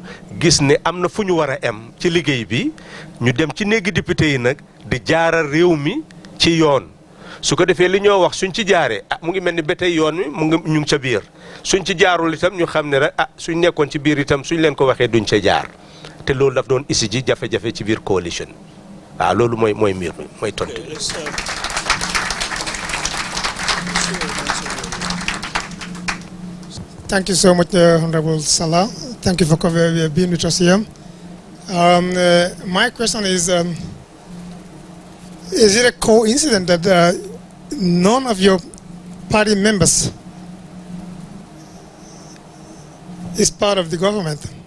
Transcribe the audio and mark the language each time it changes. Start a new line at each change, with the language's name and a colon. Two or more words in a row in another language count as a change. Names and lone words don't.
Wolof: gis ne am na fu ñu war a em ci liggéey bi ñu dem ci néegi député yi nag di jaaral réew mi ci yoon su ko defee li ñoo wax suñ ci jaaree mu ngi mel ni ba tey yoon mi ñu ngi ca biir suñ ci jaarul itam ñu xam ne rek suñ nekkoon ci biir itam suñ leen ko waxee duñ ca jaar te loolu daf doon isi ji jafe-jafe ci biir coalition waaw loolu mooy mbir mi mooy tontu.
English: Thank you so much, Honorable Sallah. Thank you for being with us here. My question is it a coincidence that none of your party members is part of the government?